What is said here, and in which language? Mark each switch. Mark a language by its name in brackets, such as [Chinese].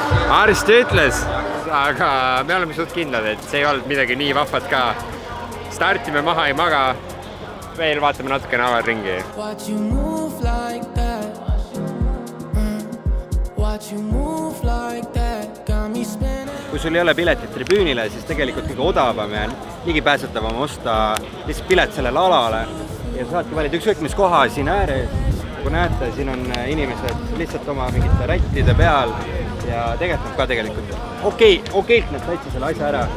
[Estonian] Arst ütles, aga me oleme suht kindlad, et see ei olnud midagi nii vahvat ka. Startime maha ei maga. veel vaatame natukene aval ringi. [English] Watch you move like that. Watch you move like that. Got me spinning. [Estonian] Kui sul ei ole piletit tribüünile, siis tegelikult kõige odavam ja ligipääsetavam osta lihtsalt pilet sellele alale ja saadki valida ükskõik mis koha siin ääres. Kui näete, siin on inimesed lihtsalt oma mingite rättide peal ja tegelikult ka tegelikult okeilt nad täitsa selle asja ära.